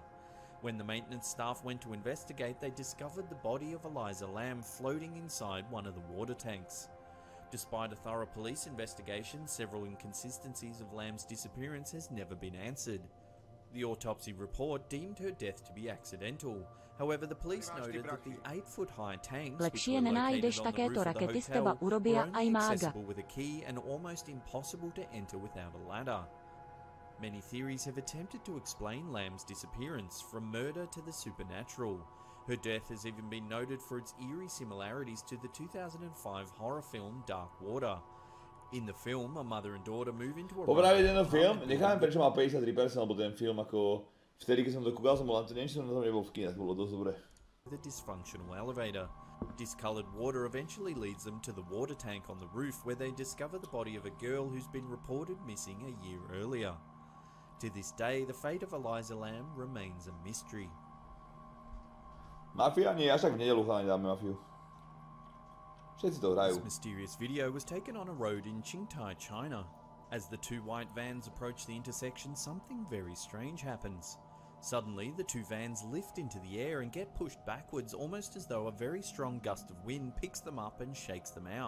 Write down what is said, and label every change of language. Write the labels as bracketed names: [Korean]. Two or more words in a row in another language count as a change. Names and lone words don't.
[English] When the maintenance staff went to investigate, they discovered the body of Eliza Lamb floating inside one of the water tanks. Despite a thorough police investigation, several inconsistencies of Lamb's disappearance has never been answered. The autopsy report deemed her death to be accidental. However, the police noted that the 8-foot-high tanks, which [Slovak] Lepšie [English] were [Slovak] nenájdeš [English] located on the [Slovak] takéto [English] roof of the [Slovak] rakety z [English] hotel, [Slovak] teba [English] were [Slovak] urobia aj [English] only [Slovak] mága. [English] accessible with a key and almost impossible to enter without a ladder. Many theories have attempted to explain Lamb's disappearance, from murder to the supernatural. Her death has even been noted for its eerie similarities to the 2005 horror film Dark Water. In the film, a mother and daughter move into a [Slovak] Popravde tento film, necháme prečo má 53%, lebo ten film ako vtedy, keď som to kúkal, som bol na to niečo, som na tom nebol v kinách, bolo dosť dobré. [English] The dysfunctional elevator. Discoloured water eventually leads them to the water tank on the roof where they discover the body of a girl who's been reported missing a year earlier. To this day, the fate of Eliza Lamb remains a mystery. [Slovak] Mafia? Nie, až tak v nedelu chalani dáme mafiu. Všetci to hrajú. [English] This mysterious video was taken on a road in Qingtai, China. As the two white vans approach the intersection, something very strange happens. Suddenly, the two vans lift into the air and get pushed backwards, almost as though a very strong gust of wind picks them up and shakes them out.